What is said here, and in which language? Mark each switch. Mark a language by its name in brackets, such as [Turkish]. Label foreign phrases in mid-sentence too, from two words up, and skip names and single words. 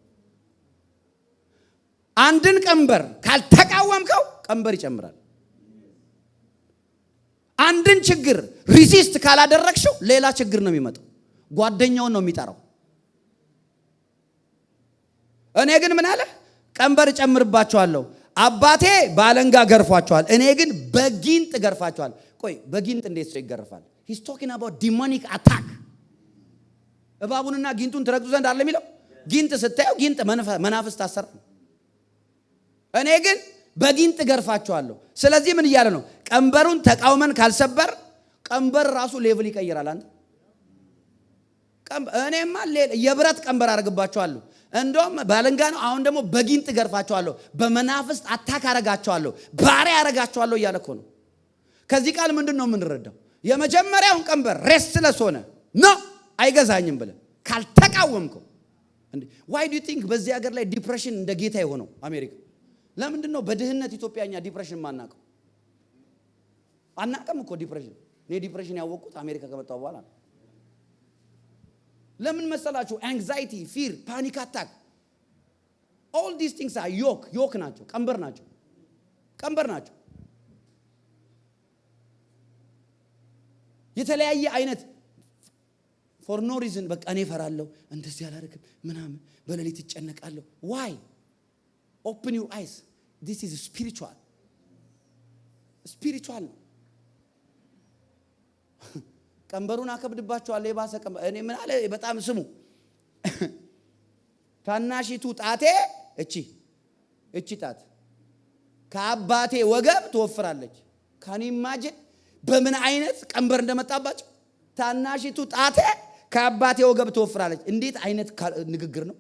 [Amharic] አንድን ቀንበር ካልተቃወምከው ቀንበር ይጨምራል። አንድን ችግር ሪዚስት ካላደረግሽው ሌላ ችግር ነው የሚመጣው። ጓደኛውን ነው የሚጠራው። እኔ ግን ምን አለ ቀንበር እጨምርባችኋለሁ። አባቴ ባለንጋ ገርፏችኋል፣ እኔ ግን በጊንጥ ገርፋችኋል። ቆይ በጊንጥ እንዴት ሰው ይገርፋል? [English] he's talking about demonic attack። [Amharic] እባቡንና ጊንጡን ትረግጡ ዘንድ አይደለም የሚለው። ጊንጥ ስታየው ጊንጥ መናፍስት አሰራ። እኔ ግን በጊንጥ ገርፋችኋለሁ። ስለዚህ ምን እያለ ነው? ቀንበሩን ተቃውመን ካልሰበር ቀንበር ራሱ ሌቭል ይቀይራል። አንተ እኔማ የብረት ቀንበር አደርግባችኋለሁ፣ እንደውም ባለንጋ ነው። አሁን ደግሞ በጊንጥ ገርፋችኋለሁ፣ በመናፍስት አታክ አረጋችኋለሁ፣ ባሪያ አረጋችኋለሁ እያለ እኮ ነው። ከዚህ ቃል ምንድን ነው የምንረዳው? የመጀመሪያውን ቀንበር ሬስትለስ ሆነ ነው አይገዛኝም ብለህ ካልተቃወምከው እንዴ [English] why do you think [Amharic] በዚህ ሀገር ላይ ዲፕሬሽን እንደ ጌታ የሆነው አሜሪካ? ለምንድን ነው በድህነት ኢትዮጵያኛ ዲፕሬሽን ማናቀው? አናቀም እኮ ዲፕሬሽን። እኔ ዲፕሬሽን ያወቅኩት አሜሪካ ከመጣሁ በኋላ ነው። ለምን መሰላችሁ? [English] anxiety, fear, panic attack, all these things are yoke [Amharic] ናቸው፣ ቀንበር ናቸው። የተለያየ አይነት [English] for no reason [Amharic] በቃ እኔ ፈራለሁ፣ እንደዚህ አላረክም ምናምን፣ በሌሊት እጨነቃለሁ። [English] why? open your eyes, this is spiritual [Amharic] ነው። ቀንበሩን አከብድባችኋለሁ የባሰ ቀንበር። እኔ ምን አለ በጣም ስሙ። ታናሺቱ ጣቴ እቺ ጣት ከአባቴ ወገብ ትወፍራለች። [English] can imagine [Amharic] በምን አይነት ቀንበር እንደመጣባቸው። ታናሺቱ ጣቴ ከአባቴ ወገብ ትወፍራለች። እንዴት አይነት ንግግር ነው?